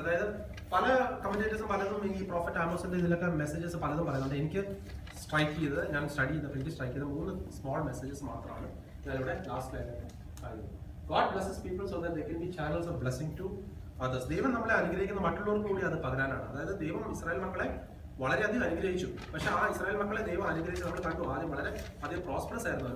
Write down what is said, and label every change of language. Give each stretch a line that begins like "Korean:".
Malayalam: അതായത് പല കമന്റേറ്റേഴ്സും പലതും ഈ പ്രോഫറ്റ് ആമോസിന്റെ ഇതിലൊക്കെ മെസ്സേജസ് പലതും പറയുന്നുണ്ട്. എനിക്ക് സ്ട്രൈക്ക് ചെയ്തത്, ഞാൻ സ്റ്റഡി ചെയ്തപ്പോൾ എനിക്ക് സ്ട്രൈക്ക് ചെയ്ത 3 സ്മോൾ മെസ്സേജസ് മാത്രമാണ് ഞാനിവിടെ ലാസ്റ്റ് സ്ലൈഡിൽ പറയുന്നത്.
English: God blesses people so that they can be channels of blessing to others.
Malayalam: ദൈവം നമ്മളെ അനുഗ്രഹിക്കുന്ന മറ്റുള്ളവർക്ക് കൂടി അത് പകരാനാണ്. അതായത് ദൈവം ഇസ്രായേൽ മക്കളെ വളരെയധികം അനുഗ്രഹിച്ചു. പക്ഷെ ആ ഇസ്രായേൽ മക്കളെ ദൈവം അനുഗ്രഹിച്ച് നമ്മൾ കണ്ടു. ആദ്യം വളരെ അധികം പ്രോസ്പെറസ് ആയിരുന്നു.